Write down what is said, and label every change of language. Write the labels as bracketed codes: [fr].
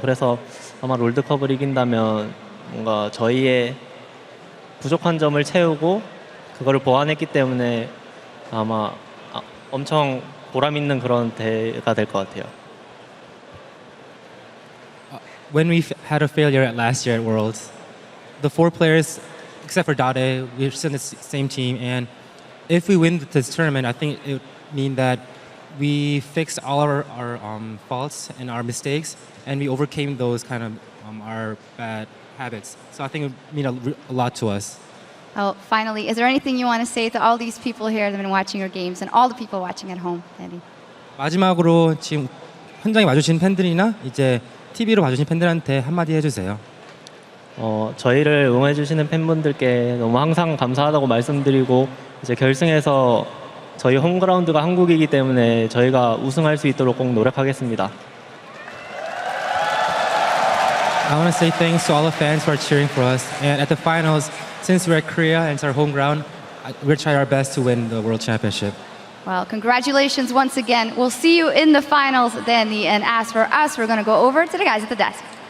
[ko] 그래서 아마 롤드컵을 이긴다면 뭔가 저희의 부족한 점을 채우고 그거를 보완했기 때문에 아마 엄청 보람 있는 그런 대회가 될 것 같아요. [en] When we had a failure at last year at Worlds, the 4 players, except for Dade, we're still in the same team, and if we win this tournament, I think it would mean that we fixed all our faults and our mistakes, and we overcame those kind of our bad habits. So I think it would mean a lot to us. Oh, finally, is there anything you want to say to all these people here that have been watching your games and all the people watching at home, Dade? [ko] 마지막으로 지금 현장에 와주신 팬들이나 이제 TV로 봐주신 팬들한테 한마디 해주세요. 저희를 응원해주시는 팬분들께 너무 항상 감사하다고 말씀드리고 이제 결승에서 저희 홈그라운드가 한국이기 때문에 저희가 우승할 수 있도록 꼭 노력하겠습니다. [en] I want to say thanks to all the fans who are cheering for us, and at the finals, since we're at Korea and it's our home ground, we'll try our best to win the World Championship. Well, congratulations once again. We'll see you in the finals, Danny. And as for us, we're going to go over to the guys at the desk.